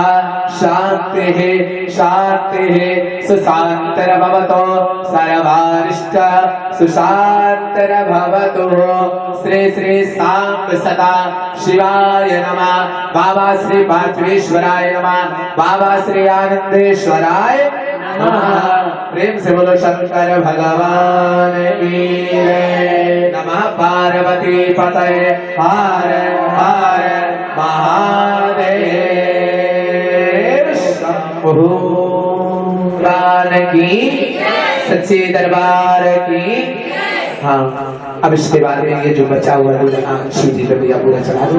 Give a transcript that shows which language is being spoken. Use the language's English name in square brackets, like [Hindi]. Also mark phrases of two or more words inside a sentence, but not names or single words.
[Sanskrit] शान्तिः शान्तिः सुशान्तिर्भवतु सर्वारिष्ट सुशान्तिर्भवतु श्री श्री साम्ब सदा शिवाय नमः बाबा श्री पार्थेश्वराय नमः बाबा श्री आनंदेश्वराय नमः [Hindi] प्रेम से बोलो शंकर भगवान की जय [Sanskrit] नमः पार्वती पतये [Hindi] हर हर महादेव शंभु प्राण की सच्चे दरबार की। हाँ अब इसके बाद में ये जो बचा हुआ दूल्हा शिव जी पे भैया पूरा चढ़ा दो।